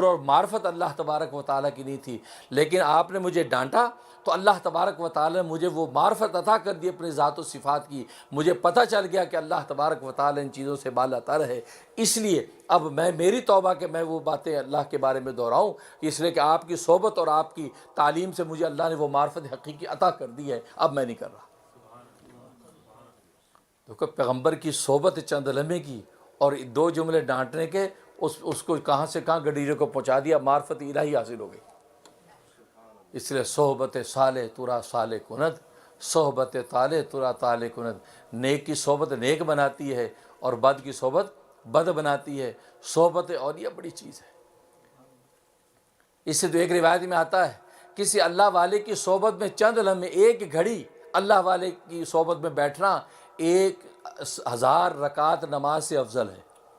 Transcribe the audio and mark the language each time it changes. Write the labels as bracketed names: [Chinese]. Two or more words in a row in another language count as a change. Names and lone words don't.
[Urdu] اور معرفت اللہ تبارک و تعالیٰ کی نہیں تھی، لیکن آپ نے مجھے ڈانٹا تو اللہ تبارک و تعالیٰ نے مجھے وہ معرفت عطا کر دی اپنے ذات و صفات کی، مجھے پتہ چل گیا کہ اللہ تبارک و تعالیٰ ان چیزوں سے بالا تر ہے، اس لیے اب میری توبہ کہ میں وہ باتیں اللہ کے بارے میں دہراؤں، اس لیے کہ آپ کی صحبت اور آپ کی تعلیم سے مجھے اللہ نے وہ معرفت حقیقی عطا کر دی ہے، اب میں نہیں کر رہا۔ دیکھو پیغمبر کی صحبت چند لمحے کی اور دو جملے ڈانٹنے کے اس کو کہاں سے کہاں گڈیرے کو پہنچا دیا، معرفت الہی حاصل ہو گئی۔ [Persian] اس لیے صحبت صالح ترا صالح کند، صحبت طالح ترا طالح کند۔ [Urdu] نیک کی صحبت نیک بناتی ہے اور بد کی صحبت بد بناتی ہے۔ صحبت اولیاء بڑی چیز ہے۔ اس سے تو ایک روایت میں آتا ہے کسی اللہ والے کی صحبت میں چند لمحے، ایک گھڑی اللہ والے کی صحبت میں بیٹھنا 1000 رکعت نماز سے افضل ہے۔